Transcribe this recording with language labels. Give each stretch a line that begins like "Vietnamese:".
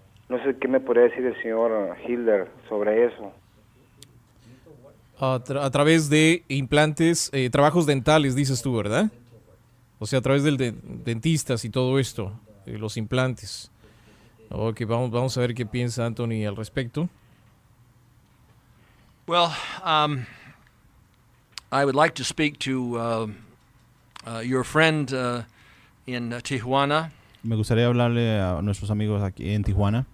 Spanish: No sé qué me podría decir el señor Hilder sobre eso. A través de implantes, trabajos dentales, dices tú, ¿verdad? O sea, a través del dentistas y todo esto, los implantes. Ok, vamos a ver qué piensa Anthony al respecto.
English: Well, I would like to speak to your friend in Tijuana.
Spanish: Me gustaría hablarle a nuestros amigos aquí en Tijuana.